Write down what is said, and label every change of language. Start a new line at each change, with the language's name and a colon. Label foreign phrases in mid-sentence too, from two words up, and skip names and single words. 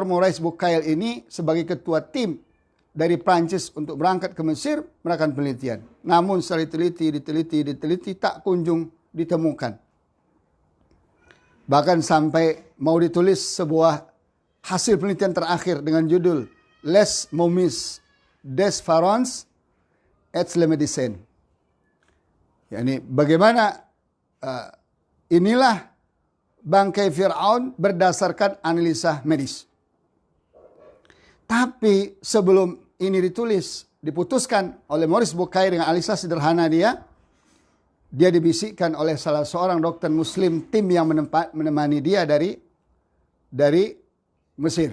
Indonesian: Maurice Bucaille ini sebagai ketua tim dari Prancis untuk berangkat ke Mesir melakukan penelitian. Namun setelah diteliti tak kunjung ditemukan. Bahkan sampai mau ditulis sebuah hasil penelitian terakhir dengan judul
French: les momies des pharaons et le médecin.
Indonesian: Yani bagaimana inilah bangkai Fir'aun berdasarkan analisa medis. Tapi sebelum ini ditulis, diputuskan oleh Maurice Bucaille dengan analisa sederhana dia dibisikkan oleh salah seorang dokter muslim tim yang menemani dia dari Mesir.